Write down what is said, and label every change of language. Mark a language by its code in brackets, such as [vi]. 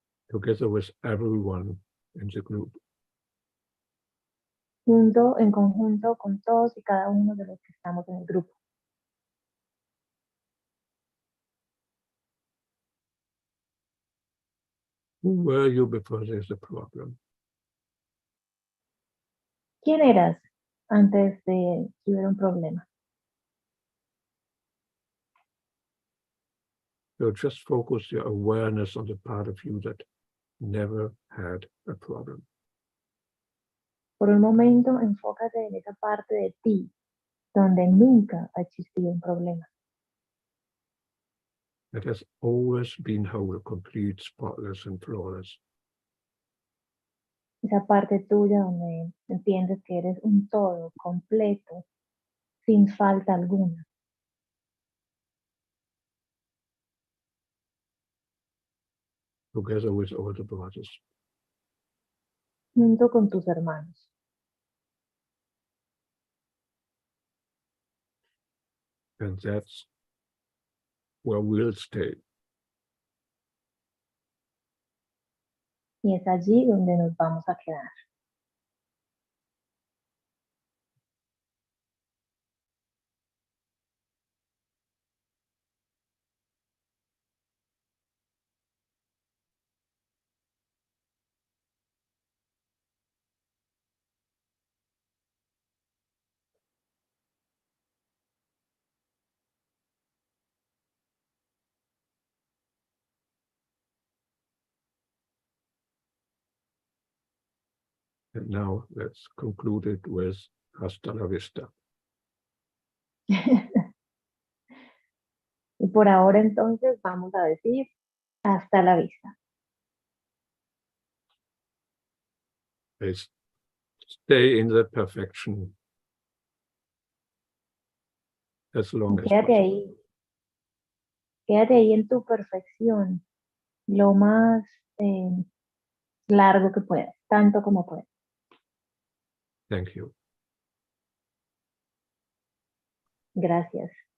[en] together with everyone in the group. [es] En conjunto con todos y cada uno de los que estamos en el grupo. [en] Who were you before there's a problem? [es] ¿Quién eras antes de que hubiera un problema? [en] So just focus your awareness on the part of you that never had a problem. [es] Por un momento, enfócate en esa parte de ti donde nunca ha existido un problema. [en] That has always been whole, complete, spotless, and flawless. [es] Esa parte tuya donde entiendes que eres un todo completo, sin falta alguna. [en] Together with all the brothers. [es] Junto con tus hermanos. [en] And that's where we'll stay. [es] Y es allí donde nos vamos a quedar. [en] And now let's conclude it with hasta la vista. [es] Y por ahora entonces vamos a decir hasta la vista. [en] Let's stay in that perfection as long as [es] Quédate [en] possible. [es] ahí. Quédate ahí en tu perfección lo más largo que puedas, tanto como puedas. [en] Thank you. [es] Gracias.